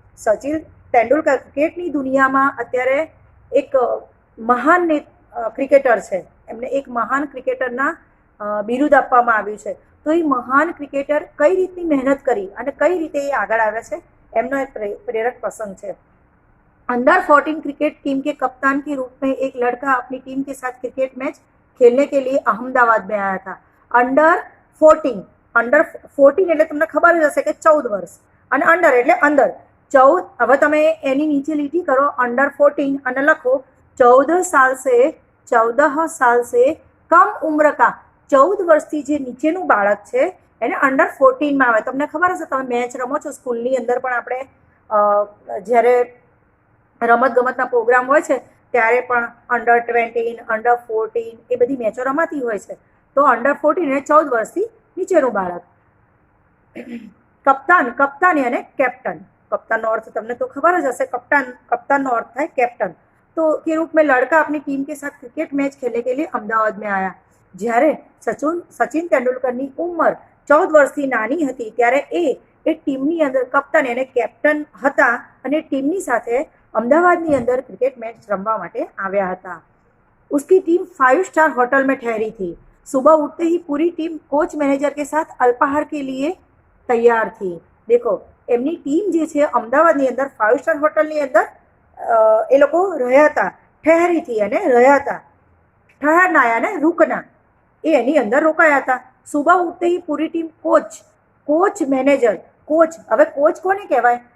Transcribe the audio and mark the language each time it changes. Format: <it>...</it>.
<gu>સચિન તેંડુલકર ક્રિકેટની દુનિયામાં અત્યારે એક મહાન ક્રિકેટર છે, એમને એક મહાન ક્રિકેટરના બિરુદ આપવામાં આવ્યું છે। તો એ મહાન ક્રિકેટર કઈ રીતની મહેનત કરી અને કઈ રીતે એ આગળ આવ્યા છે એમનો એક</gu> <hi>प्रेरक प्रसंग है। अंडर 14 क्रिकेट टीम के कप्तान के रूप में एक लड़का अपनी टीम के साथ क्रिकेट मैच खेलने के लिए अहमदाबाद में आया था।</hi> <gu>अंडर 14 એટલે તમને ખબર જ હશે કે 14 વર્ષ, અને અંડર એટલે અંદર 14। હવે તમે એની નીચે લીટી કરો અંડર 14 અને લખો</gu> <hi>14 साल से कम उम्र का,</hi> <gu>14 વર્ષથી જે નીચેનું બાળક છે એને અંડર 14 માં આવે। તમને ખબર હશે, તમે મેચ રમો છો સ્કૂલની અંદર પણ, આપણે જ્યારે રમત ગમતના પ્રોગ્રામ હોય છે ત્યારે પણ અંડર 20, અંડર 14 એ બધી મેચો રમાતી હોય છે। તો અંડર 14 એટલે 14 વર્ષથી નીચેનું બાળક। કપ્તાની અને કેપ્ટન, कप्तान अर्थ तमने तो खबर ज हशे, कप्तान अर्थ था कैप्टन।</gu> <hi>तो के रूप में लड़का अपनी टीम के साथ क्रिकेट मैच खेलने के लिए अमदावाद में आया।</hi> <gu>જ્યારે સચિન તેંડુલકરની ઉંમર 14 વર્ષથી નાની હતી ત્યારે એ ટીમની અંદર કપ્તાન અને કેપ્ટન હતા અને ટીમની સાથે અમદાવાદની અંદર ક્રિકેટ મેચ રમવા માટે આવ્યા હતા।</gu> <hi>उसकी टीम 5 स्टार होटल में ठहरी थी। सुबह उठते ही पूरी टीम कोच मैनेजर के साथ अल्पाहार के लिए तैयार थी।</hi> <gu>देखो એમની ટીમ જે છે અમદાવાદની અંદર 5 સ્ટાર હોટલની અંદર એ લોકો રહ્યા હતા, ઠહેરી હતી અને રહ્યા હતા, ઠહરના અને રૂકના એ એની અંદર રોકાયા હતા।</gu> <hi>સુબહ ઉઠતે ही</hi> <gu>પૂરી ટીમ કોચ મેનેજર, કોચ, હવે કોચ કોને કહેવાય?</gu>